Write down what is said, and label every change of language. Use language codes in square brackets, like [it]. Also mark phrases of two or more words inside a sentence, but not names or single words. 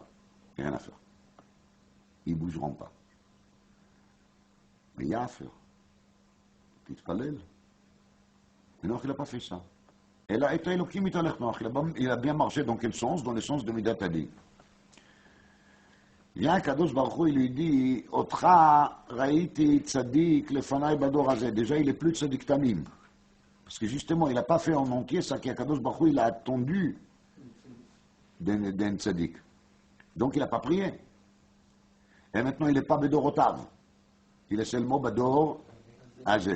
[fr] Rien à faire. Ils ne bougeront pas. Mais il y a à faire. Petite palelle. Mais non, il n'a pas fait ça. Et là, il a bien marché dans quel sens? Dans le sens de [he] מידת הדין. [fr] Il y a un [he] קדוש ברוך הוא, [fr] il lui dit, [he] אותך ראיתי צדיק לפני בדור הזה. [fr] Déjà, il n'est plus [he] צדיק תמים. [fr] Parce que justement, il n'a pas fait en entier ça qu' [he] הקדוש ברוך הוא, [fr] il a attendu d'un tzadik. Donc, il n'a pas prié. Et maintenant, il n'est pas bedorotav. Il est seulement [he] בדור הזה.